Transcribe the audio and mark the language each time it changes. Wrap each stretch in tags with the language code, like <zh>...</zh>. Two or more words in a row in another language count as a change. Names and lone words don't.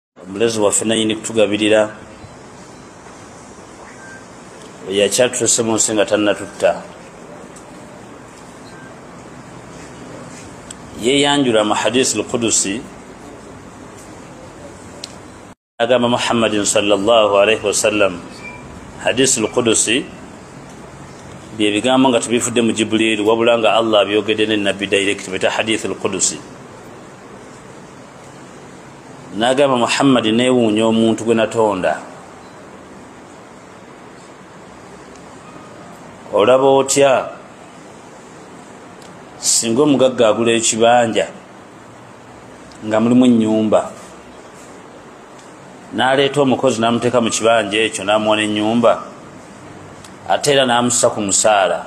<lg>omulezi waffe nanyini kutugabirira yakyatulese mu nsi nga tannatutta yeyanjula mu</lg> <ar>حديث القدسي</ar> <lg>agamba Muhammadin</lg> <ar>صلى الله عليه وسلم. حديث القدسي</ar> <lg>bye bigambo nga tubifudde mu Jibril wabula nga Allah byogedde ne nabbi direct bita</lg> <ar>حديث القدسي.</ar> <lg>Nagamba Muhammad neewuunya omuntu gwe natonda, olaba otya singa omugagga agula ekibanja nga mulimu ennyumba n'aleeta omukozi n'amuteeka mu kibanja ekyo n'amuwa n'ennyumba ate era n'amussa ku musaala.</lg>